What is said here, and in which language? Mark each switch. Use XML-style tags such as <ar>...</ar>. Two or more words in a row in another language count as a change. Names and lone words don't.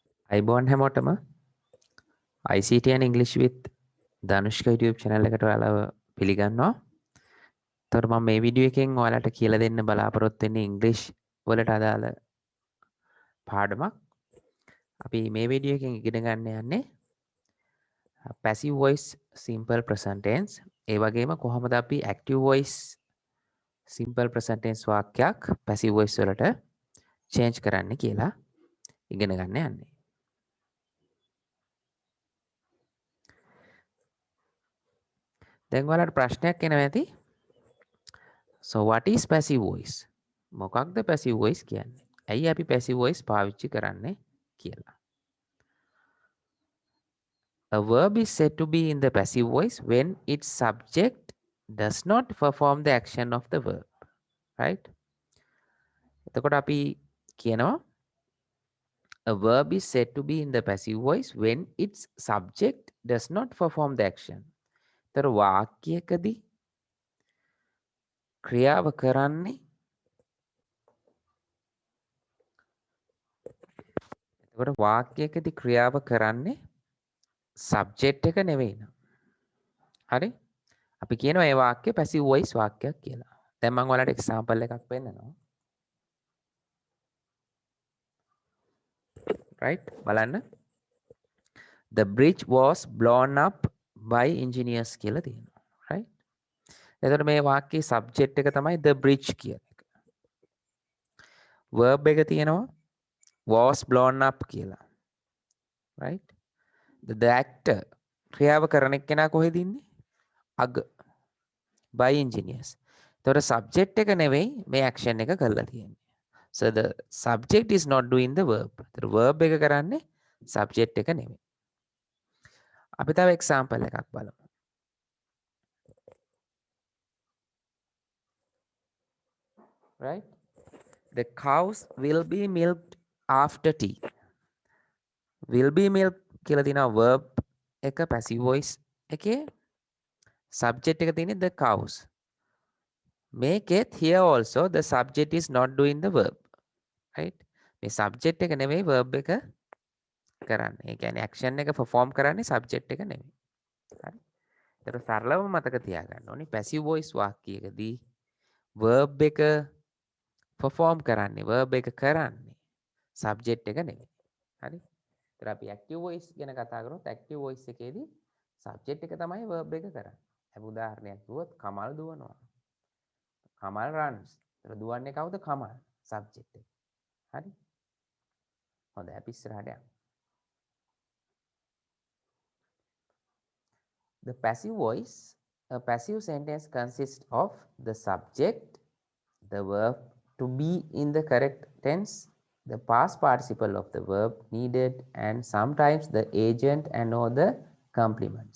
<si>අයිබෝන් හැමෝටම</si> <en>ICT and English</en> <si>with ධනුෂ්ක YouTube channel එකට ඔයාලව පිළිගන්නවා. එතකොට මම මේ වීඩියෝ එකෙන් ඔයාලට කියලා දෙන්න බලාපොරොත්තු වෙන්නේ ඉංග්‍රීසි වලට අදාළ පාඩමක්. අපි මේ වීඩියෝ එකෙන් ඉගෙන ගන්න යන්නේ</si> <en>passive voice simple present tense.</en> <si>ඒ වගේම කොහොමද අපි</si> <en>active voice simple present tense</en> <si>වාක්‍යයක්</si> <en>passive voice</en> <si>වලට change කරන්න කියලා ඉගෙන ගන්න යන්නේ. දැන් ඔයාලට ප්‍රශ්නයක් එනවා ඇති.</si> <en>So what is passive voice?</en> <si>මොකක්ද</si> <en>passive voice</en> <si>කියන්නේ? ඇයි අපි</si> <en>passive voice</en> <si>පාවිච්චි කරන්නේ කියලා.</si> <en>A verb is said to be in the passive voice when its subject does not perform the action of the verb. Right?</en> <si>එතකොට අපි කියනවා</si> <en>a verb is said to be in the passive voice when its subject does not perform the action.</en> <si>තර වාක්‍යයකදී ක්‍රියාව කරන්නේ එතකොට වාක්‍යයකදී ක්‍රියාව කරන්නේ සබ්ජෙක්ට් එක නෙවෙයි නේද? හරි? අපි කියනවා ඒ වාක්‍ය</si> <en>passive voice</en> <si>වාක්‍යයක් කියලා. දැන් මම ඔයාලට එක්සැම්පල් එකක් පෙන්නනවා. right? බලන්න.</si> <en>The bridge was blown up by engineers</en> <si>කියලා තියෙනවා.</si> <en>right?</en> <si>එතකොට මේ වාක්‍යයේ subject එක තමයි</si> <en>the bridge</en> <si>කියන එක. verb එක තියෙනවා</si> <en>was blown up</en> <si>කියලා. right?</si> <en>The actor</en> <si>ක්‍රියාව කරන එක්කෙනා කොහෙද ඉන්නේ? අග</si> <en>by engineers.</en> <si>එතකොට subject එක නෙවෙයි මේ action එක කරලා තියෙන්නේ.</si> <en>So the subject is not doing the verb. The verb</en> <si>එක කරන්නේ subject එක නෙවෙයි. අපි තව example එකක් බලමු.</si> <en>Right? The cows will be milked after tea. Will be milked</en> <si>කියලා තියෙනවා</si> <en>verb එක passive voice එකේ subject එක තියෙන්නේ the cows. මේකෙත් here also the subject is not doing the verb. Right?</en> <si>මේ subject එක නෙවෙයි verb එක කරන්නේ. ඒ කියන්නේ action එක perform කරන්නේ subject එක නෙවෙයි. හරි? ඒතර සරලව මතක තියාගන්න ඕනේ</si> <en>passive voice</en> <si>වාක්‍යයකදී verb එක perform කරන්නේ verb එක කරන්නේ subject එක නෙවෙයි. හරි? ඒතර අපි</si> <en>active voice</en> <si>ගැන කතා කරොත්</si> <en>active voice</en> <si>එකේදී subject එක තමයි verb එක කරන්නේ. අපි උදාහරණයක් කිව්වොත් කමල් දුවනවා. කමල් runs. ඒතර දුවන්නේ කවුද? කමල් subject එක. හරි? හොඳයි අපි ඉස්සරහට යමු.</si> <en>The passive voice, a passive sentence consists of the subject, the verb to be in the correct tense, the past participle of the verb needed, and sometimes the agent and or the complements.</en>